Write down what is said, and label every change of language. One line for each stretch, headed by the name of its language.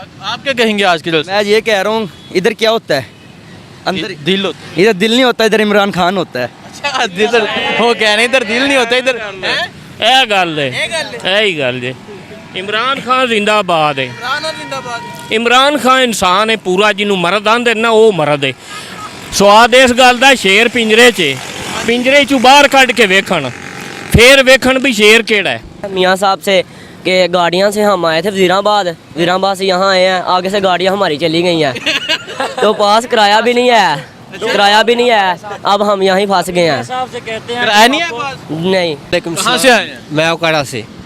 Hindi: आप क्या कहेंगे आज के जलसे? मैं ये कह रहा हूँ, इधर क्या होता है? अंदर दिल होता है। इधर दिल नहीं होता, इधर इमरान खान होता है। अच्छा इधर वो कह रहे इधर दिल नहीं होता इधर हैं?
Punjabi: ਇਹ ਗੱਲ ਹੈ ਇਹ ਹੀ ਗੱਲ ਹੈ ਇਮਰਾਨ ਖਾਨ ਜ਼ਿੰਦਾਬਾਦ ਹੈ ਇਮਰਾਨ ਖਾਨ ਇਨਸਾਨ ਹੈ ਪੂਰਾ ਜਿਹਨੂੰ ਮਰਦ ਆਂਦੇ ਨਾ ਉਹ ਮਰਦ ਹੈ ਸਵਾਦ ਇਸ ਗੱਲ ਦਾ ਸ਼ੇਰ ਪਿੰਜਰੇ 'ਚ ਪਿੰਜਰੇ 'ਚੋਂ ਬਾਹਰ ਕੱਢ ਕੇ ਵੇਖਣ ਫੇਰ ਵੇਖਣ ਵੀ ਸ਼ੇਰ ਕਿਹੜਾ ਹੈ।
Hindi: मियाँ साहब से कि गाड़ियाँ से हम आए थे वज़ीराबाद से यहाँ आए हैं, आगे से गाड़ियाँ हमारी चली गई हैं तो पास किराया भी नहीं है, अब हम यहाँ ही फंस गए हैं। किराया नहीं है पास? नहीं कहाँ से आए हैं? मैं उकाड़ा से।